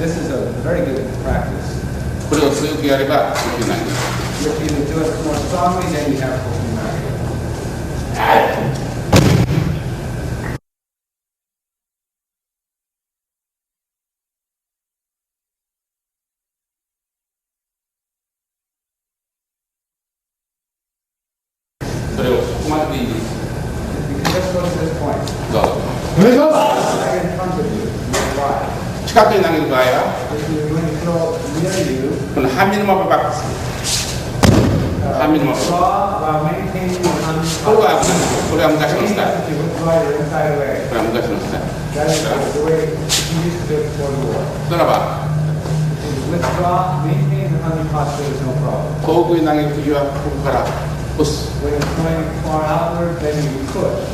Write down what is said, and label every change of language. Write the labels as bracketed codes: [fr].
[en] this is a very good practice. [ja] これを強くやれば呼吸になります [en] If you do it more strongly, then you have kokunari. [ja] それをここまででいいです [en] You can just go to this point. [ja] どうぞ [en] Right in front of you. Why? [ja] 近くに投げる場合は [en] If you're going to throw near you, [ja] この半身のままバックする 半身のまま [en] draw while maintaining the hami [ja] これは [en] posture. [ja] これは昔のスタイル [en] You withdraw your inside leg. [ja] これは昔のスタイル [en] That is the way he used to do it before the war. [ja] ならば [en] Withdraw, maintain the hami posture, there's no problem. [ja] 遠くに投げるときはここから押す [en] When it's going far outward, then you push.